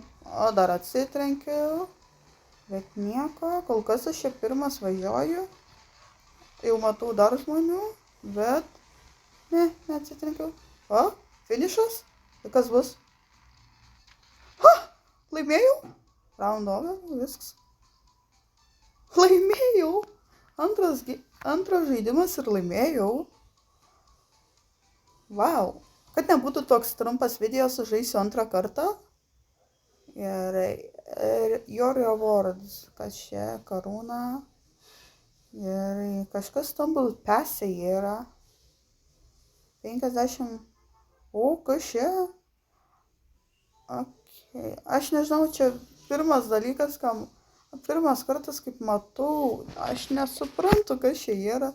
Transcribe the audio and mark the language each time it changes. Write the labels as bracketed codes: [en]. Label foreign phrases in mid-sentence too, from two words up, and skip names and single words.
[lt] O, dar atsitrenkiau. Bet nieko. Kol kas aš čia pirmas važiuoju. Jau matau dar žmonių. Bet neatsitrenkiau. O, finišas. Tai kas bus? Laimėjau. [en] Round over, [lt] viskas. Laimėjau. Antras žaidimas ir laimėjau. [en] Wow. [lt] Kad nebūtų toks trumpas video, sužaisiu antrą kartą. Gerai. [en] Your rewards. [lt] Kas čia? Karūna. Gerai. Kažkas Stumble Pass yra. 50. O, kas čia? [en] Okay. [lt] Aš nežinau, čia pirmas dalykas, pirmas kartas, kaip matau, aš nesuprantu, kas čia yra.